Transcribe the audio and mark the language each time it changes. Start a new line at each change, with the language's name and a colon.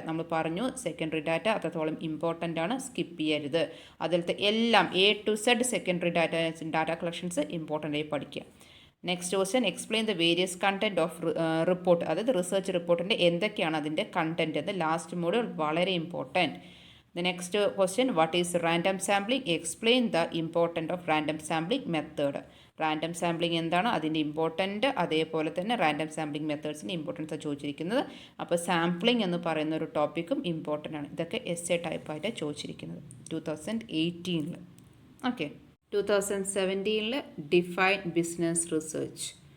Malayalam: നമ്മൾ പറഞ്ഞു secondary data അത്രത്തോളം ഇമ്പോർട്ടൻ്റ് ആണ്, സ്കിപ്പ് ചെയ്യരുത്. അതിലത്തെ എല്ലാം A to Z secondary data collections important ആയി പഠിക്കുക.
English: next question explain the various content of report,
Malayalam: അതായത് റിസർച്ച് റിപ്പോർട്ടിൻ്റെ എന്തൊക്കെയാണ് അതിൻ്റെ കണ്ടൻറ്റ് എന്ന്. ലാസ്റ്റ് മോഡ്യൂൾ വളരെ important.
English: The next question, what is random sampling? Explain the importance of random sampling method.
Malayalam: Random sampling എന്താണ്, അതിൻ്റെ ഇമ്പോർട്ടൻ്റ്, അതേപോലെ തന്നെ റാൻഡം സാമ്പിളിംഗ് മെത്തേഡ്സിൻ്റെ ഇമ്പോർട്ടൻസ് ചോദിച്ചിരിക്കുന്നത്. അപ്പോൾ സാമ്പിളിംഗ് എന്ന് പറയുന്ന ഒരു ടോപ്പിക്കും ഇമ്പോർട്ടൻ്റ് ആണ്. ഇതൊക്കെ എസ് എ ടൈപ്പായിട്ടാണ് ചോദിച്ചിരിക്കുന്നത് 2018.
English: Okay, 2017 define business research.